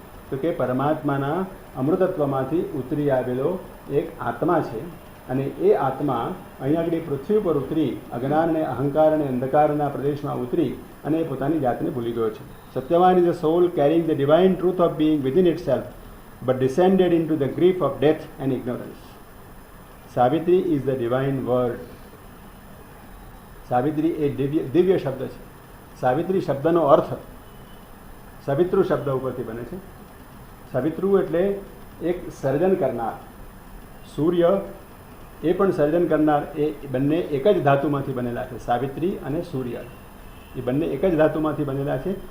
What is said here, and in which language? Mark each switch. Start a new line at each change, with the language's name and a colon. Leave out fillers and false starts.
Gujarati: તો કે પરમાત્માના અમૃતત્વમાંથી ઉતરી આવેલો એક આત્મા છે. અને એ આત્મા અહીં આગળ પૃથ્વી પર ઉતરી અજ્ઞાન અને અહંકાર અને અંધકારના પ્રદેશમાં ઉતરી અને એ પોતાની જાતને ભૂલી ગયો છે.
English: Satyavan is a soul caring the divine truth of being within itself but descended into the grief of death and ignorance. Savitri is the divine word.
Gujarati: Savitri એ દિવ્ય શબ્દ છે. સાવિત્રી શબ્દનો અર્થ સવિતૃ શબ્દ ઉપરથી બને છે. સવિતૃ એટલે એક સર્જન કરનાર. સૂર્ય એ પણ સર્જન કરનાર. એ બંને એક જ ધાતુમાંથી બનેલા છે. સાવિત્રી અને સૂર્ય એ બંને એક જ ધાતુમાંથી બનેલા છે.